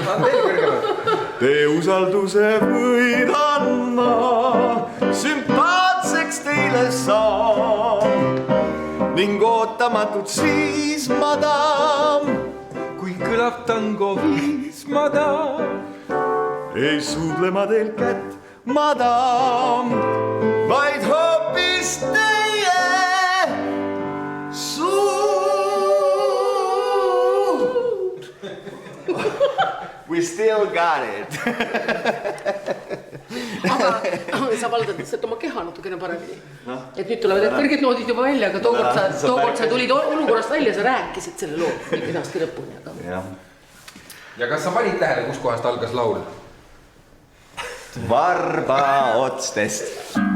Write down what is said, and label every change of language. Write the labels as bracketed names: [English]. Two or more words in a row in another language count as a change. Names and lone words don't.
[Estonian] Te usalduse võid andma, sümpaatseks teile saan ning ootamatult siis, madam, kui kõlab tango viis, madam, ei suudle ma teil kätt, madam, vaid hoopis teie suud. [English] We still got it. [Estonian] Aga sa valdad lihtsalt oma keha natukene paremini. Et nüüd tulevad need kõrged noodid juba välja, aga tookord sa tulid olukorrast välja, sa rääkisid selle loo kenasti lõpuni. Ja kas sa panid tähele, kus kohast algas laul? Varba otstest.